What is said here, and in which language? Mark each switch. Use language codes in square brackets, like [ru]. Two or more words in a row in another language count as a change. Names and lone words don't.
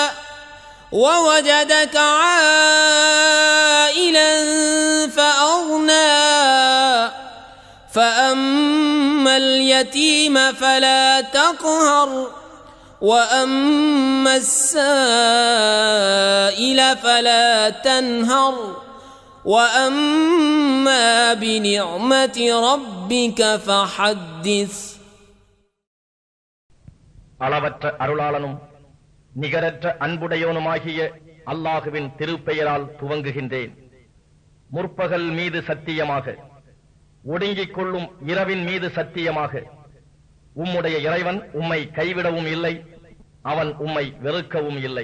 [ar] ووجدك عائلا فأغنى فأما اليتيم فلا تقهر وأما السائل فلا تنهر وأما بنعمة ربك فحدث. [ta] அளவற்ற அருளாளனும் நிகரற்ற அன்புடையோனுமாகிய அல்லாஹுவின் திருப்பெயரால் துவங்குகின்றேன். முற்பகல் மீது சத்தியமாக, ஒடுங்கிக் கொள்ளும் இரவின் மீது சத்தியமாக, உம்முடைய இறைவன் உம்மை கைவிடவும் இல்லை, அவன் உம்மை வெறுக்கவும் இல்லை.